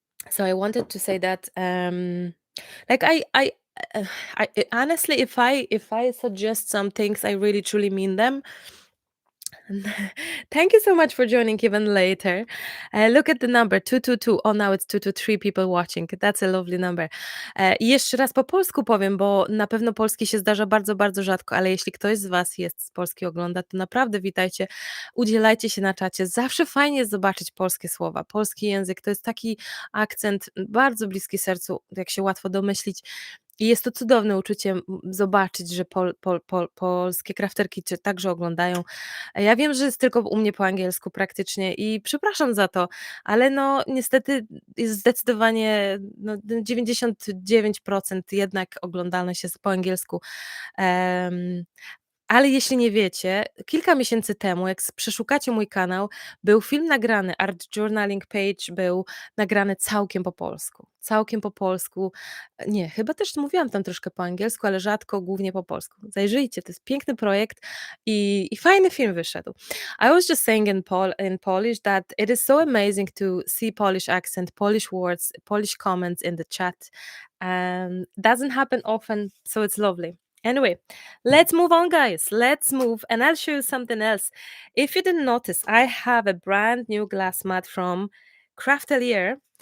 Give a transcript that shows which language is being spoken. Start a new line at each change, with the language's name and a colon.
English: So I wanted to say that, like uh, honestly, if I suggest some things, I really truly mean them. Thank you so much for joining even later. Look at the number 222. Oh, now it's 223 people watching. That's a lovely number.
Polish: I jeszcze raz po polsku powiem, bo na pewno polski się zdarza bardzo, bardzo rzadko, ale jeśli ktoś z Was jest z Polski, ogląda, to naprawdę witajcie, udzielajcie się na czacie. Zawsze fajnie jest zobaczyć polskie słowa. Polski język to jest taki akcent bardzo bliski sercu, jak się łatwo domyślić. I jest to cudowne uczucie zobaczyć, że polskie crafterki Cię także oglądają. Ja wiem, że jest tylko u mnie po angielsku praktycznie i przepraszam za to, ale no niestety jest zdecydowanie, no 99% jednak oglądalność jest po angielsku. Em, ale jeśli nie wiecie, kilka miesięcy temu, jak przeszukacie mój kanał, był film nagrany, Art Journaling Page był nagrany całkiem po polsku. Całkiem po polsku. Nie, chyba też mówiłam tam troszkę po angielsku, ale rzadko, głównie po polsku. Zajrzyjcie, to jest piękny projekt i fajny film wyszedł.
English: I was just saying in Polish that it is so amazing to see Polish accent, Polish words, Polish comments in the chat. Doesn't happen often, so it's lovely. Anyway, let's move on, guys. Let's move, and I'll show you something else. If you didn't notice, I have a brand new glass mat from Craftelier.